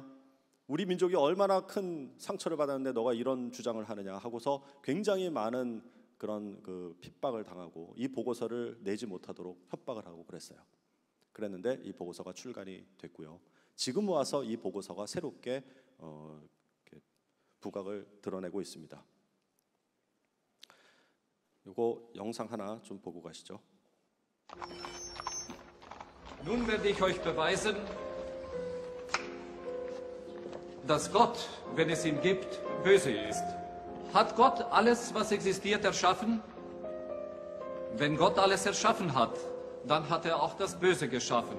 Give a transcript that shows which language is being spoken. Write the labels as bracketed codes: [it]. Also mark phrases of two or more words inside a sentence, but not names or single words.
[ko] 우리 민족이 얼마나 큰 상처를 받았는데 너가 이런 주장을 하느냐 하고서 굉장히 많은 그런 핍박을 당하고 이 보고서를 내지 못하도록 협박을 하고 그랬어요. 그랬는데 이 보고서가 출간이 됐고요. 지금 와서 이 보고서가 새롭게 부각을 드러내고 있습니다. 이거 영상 하나 좀 보고 가시죠. [de] Nun werde ich euch beweisen, dass Gott, wenn es ihn gibt, böse ist. Hat Gott alles, was existiert, erschaffen? Wenn Gott alles erschaffen hat, dann hat er auch das Böse geschaffen.